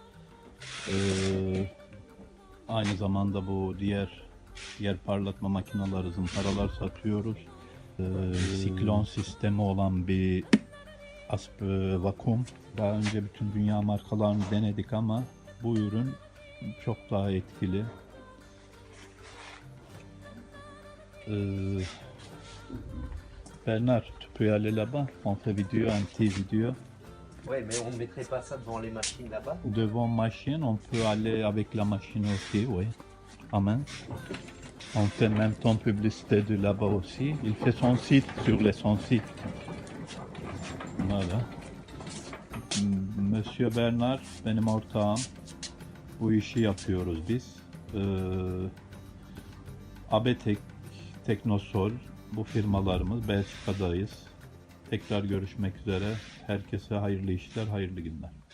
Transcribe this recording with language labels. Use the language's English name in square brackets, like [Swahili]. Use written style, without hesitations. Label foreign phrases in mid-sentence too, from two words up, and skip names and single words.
[Turkish] Aynı zamanda bu diğer parlatma makineleri, zımparalar satıyoruz. Siklon sistemi olan bir vakum. Daha önce bütün dünya markalarını denedik ama bu ürün çok daha etkili. [French] Bernard, tu peux aller là-bas, on fait vidéo, un petit vidéo. Ouais, mais on ne mettrait pas ça devant les machines là-bas. Devant machine, on peut aller avec la machine aussi, oui. Amen. On fait même temps publicité de là-bas aussi. Il fait son site son site. [Turkish] Voilà. Monsieur Bernard benim ortağım. Bu işi yapıyoruz biz. ABTEK, Teknosol bu firmalarımız. Belçika'dayız. Tekrar görüşmek üzere. Herkese hayırlı işler, hayırlı günler.